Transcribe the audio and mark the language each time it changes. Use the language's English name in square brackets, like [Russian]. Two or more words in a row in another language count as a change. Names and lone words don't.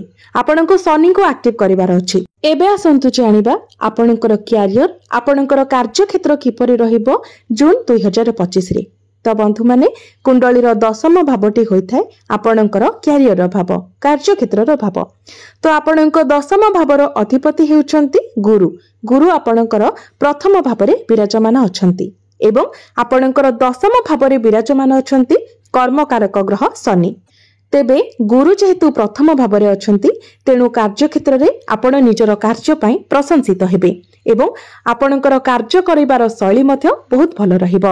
[Odia] ଆପଣଙ୍କୁ ଶନି କୁ ଏକ୍ଟିଭ କରିବାର ଅଛି। ଏବେ ଆସନ୍ତୁ ଜାଣିବା ଆପଣଙ୍କର କ୍ୟାରିୟର ଆପଣଙ୍କର କାର୍ଯ୍ୟ କ୍ଷେତ୍ର କିପରି ରହିବ ଜୁନ 2025 ରେ। ତୋ ବନ୍ଧୁ ମାନେ କୁଣ୍ଡଳୀର ଦଶମ ଭାବଟି ହୋଇଥାଏ ଆପଣଙ୍କର କ୍ୟାରିୟର ଭାବ, କାର୍ଯ୍ୟ କ୍ଷେତ୍ରର ଭାବ। ତୋ ଆପଣଙ୍କ ଦଶମ ଭାବର ଅଧିପତି ହେଉଛନ୍ତି ଗୁରୁ। ଗୁରୁ ଆପଣଙ୍କର ପ୍ରଥମ ଭାବରେ ବିରାଜମାନ ଅଛନ୍ତି ଏବଂ ଆପଣଙ୍କର ଦଶମ ଭାବରେ ବିରାଜମାନ ଅଛନ୍ତି କର୍ମକାରକ ଗ୍ରହ ଶନି। ତେବେ ଗୁରୁ ଯେହେତୁ ପ୍ରଥମ ଭାବରେ ଅଛନ୍ତି ତେଣୁ କାର୍ଯ୍ୟ କ୍ଷେତ୍ର ରେ ଆପଣ ନିଜର କାର୍ଯ୍ୟ ପାଇଁ ପ୍ରଶଂସିତ ହେବେ ଏବଂ ଆପଣଙ୍କର କାର୍ଯ୍ୟ କରିବାର ଶୈଳୀ ମଧ୍ୟ ବହୁତ ଭଲ ରହିବ।